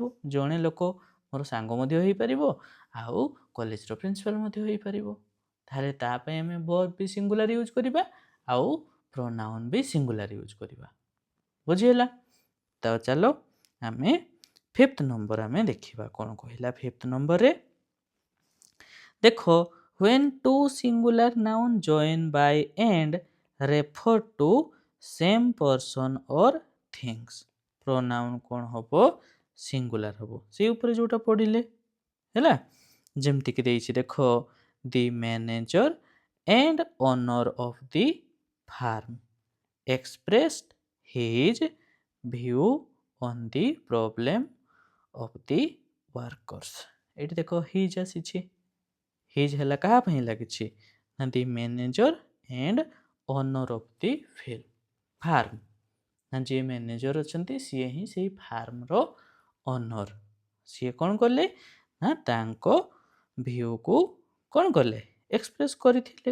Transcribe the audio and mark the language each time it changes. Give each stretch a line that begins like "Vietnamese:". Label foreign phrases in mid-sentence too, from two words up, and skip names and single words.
Odia: ଜଣେ ଲୋକ ମୋର ସାଙ୍ଗ ମଧ୍ୟ ହେଇପାରିବ, ଆଉ କଲେଜର ପ୍ରିନ୍ସିପାଲ ମଧ୍ୟ ହେଇପାରିବ। ତାହେଲେ ତା ପାଇଁ ଆମେ ଭର୍ବ ବି ସିଙ୍ଗୁଲାର ୟୁଜ୍ କରିବା, ଆଉ ପ୍ରୋନାଉନ୍ ବି ସିଙ୍ଗୁଲାର ୟୁଜ୍ କରିବା। ବୁଝିହେଲା? ତ ଚାଲ ଆମେ ଫିଫ୍ଥ ନମ୍ବର ଆମେ ଦେଖିବା କ'ଣ କହିଲା। ଫିଫ୍ଥ ନମ୍ବରରେ ଦେଖ,
English: when two singular noun join by and refer to same person or things, pronoun
Odia: କ'ଣ ହବ ସିଙ୍ଗୁଲାର ହବ। ସେଇ ଉପରେ ଯୋଉଟା ପଢିଲେ ହେଲା। ଯେମିତିକି ଦେଇଛି ଦେଖ,
English: the manager and owner of the farm expressed his view on the problem of the workers।
Odia: ଏଠି ଦେଖ ହିଜ୍ ଆସିଛି, ହିଜ୍ ହେଲା କାହା ପାଇଁ ଲାଗିଛି ନା
English: the manager and owner of the farm.
Odia: ନା ଯିଏ ମ୍ୟାନେଜର ଅଛନ୍ତି ସିଏ ହିଁ ସେଇ ଫାର୍ମର ଓନର। ସିଏ କ'ଣ କଲେ ନା ତାଙ୍କ ଭିୟୁକୁ କ'ଣ କଲେ ଏକ୍ସପ୍ରେସ୍ କରିଥିଲେ।